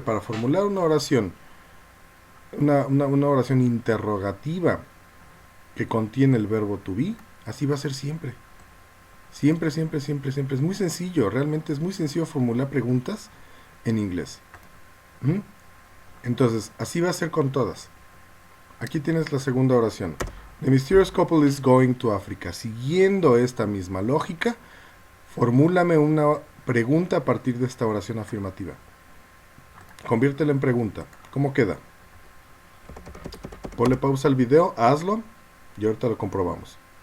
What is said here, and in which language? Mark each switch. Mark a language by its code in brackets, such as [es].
[es] Para formular una oración, una oración interrogativa que contiene el verbo to be, así va a ser siempre. Siempre, siempre, siempre, siempre. Es muy sencillo. Realmente es muy sencillo formular preguntas en inglés. Entonces, así va a ser con todas. Aquí tienes la segunda oración. [en] The mysterious couple is going to Africa. [es] Siguiendo esta misma lógica, formúlame una pregunta a partir de esta oración afirmativa. Conviértela en pregunta. ¿Cómo queda? Ponle pausa al video, hazlo y ahorita lo comprobamos.